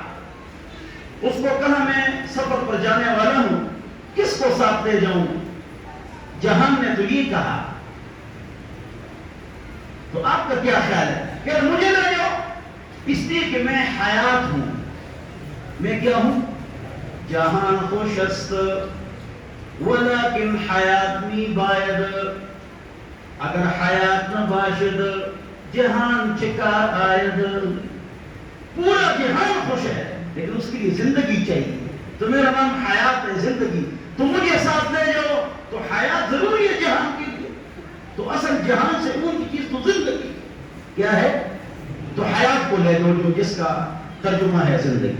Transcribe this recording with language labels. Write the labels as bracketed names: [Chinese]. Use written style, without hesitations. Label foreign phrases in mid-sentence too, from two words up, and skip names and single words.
[Urdu] اس کو کہا میں سفر پر جانے والا ہوں، کس کو ساتھ لے جاؤں؟ جہان نے تو یہ کہا. تو آپ کا کیا خیال ہے کہ مجھے لے جاؤ؟ اس لیے کہ میں حیات ہوں. میں کیا ہوں؟ [Persian] جہان خوش است ولیکن حیات می باید. اگر حیات نہ باشد جہان چکار آید. [Urdu] پورا جہان خوش ہے لیکن اس کے لیے زندگی چاہیے. تو میرا نام حیات ہے، زندگی. تو مجھے ساتھ لے جاؤ. تو حیات ضروری ہے جہان کے لیے. تو اصل جہان سے اونچی چیز تو زندگی کیا ہے؟ تو حیات کو لے جاؤ جو جس کا ترجمہ ہے زندگی.